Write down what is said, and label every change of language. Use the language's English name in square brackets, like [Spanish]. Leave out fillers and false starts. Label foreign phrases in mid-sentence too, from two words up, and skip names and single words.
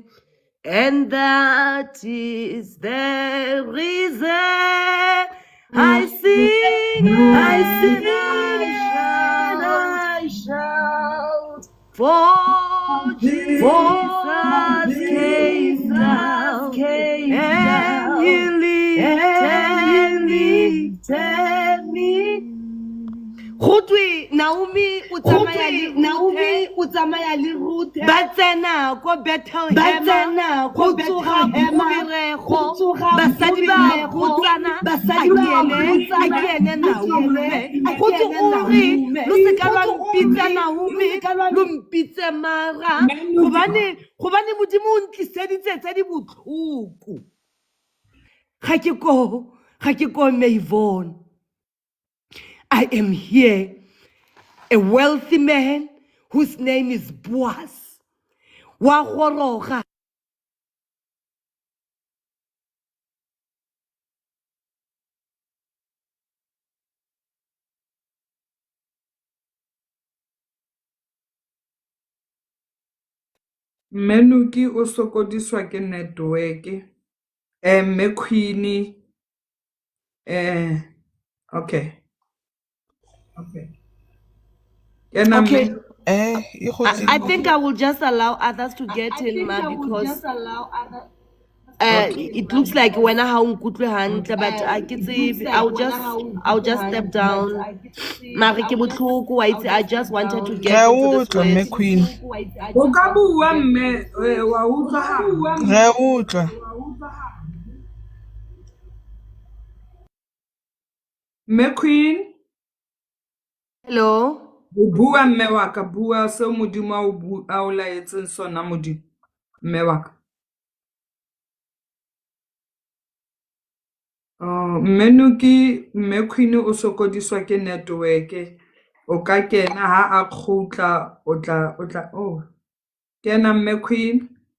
[English] And that is the reason I sing, I shout, for Jesus came down, and he lifted me. [Tswana] Gotwe Naomi o tsamaya le Rute ba tsena ko Bethlehem go tsoga bobirego basadi ba botsana a kene Naomi go tsore lo se ka ba mpitsa Naomi lo mpitse Mara gobane Modimo o ntliseditse tse di botlhoko. Ga ke ko Mayvon, [English] I am here, a wealthy man whose name is Boaz, [Tswana] wa goroga Menuki o sokodiswa ke network. Mme Queen okay. Kena okay mme [English] I think I will just allow others to get in ma because it looks like [Southern Sotho] wena ha o nkutlwe hantle [English] but I [Tswana] ke tsebe [English] I'll just step down [Tswana] mare ke botlhoko wa itse [English] I just wanted to get into this word. [Southern Sotho] Queen. o ka bua mme wa utlwa ha Re utlwa. mme Queen Hello. bua mme wa ka bua se modimo a o laetseng sona modimo mme wa ka Menuki mme Queen o sokodiswa ke network o ka kena ha a khutla o tla oh kena mme Queen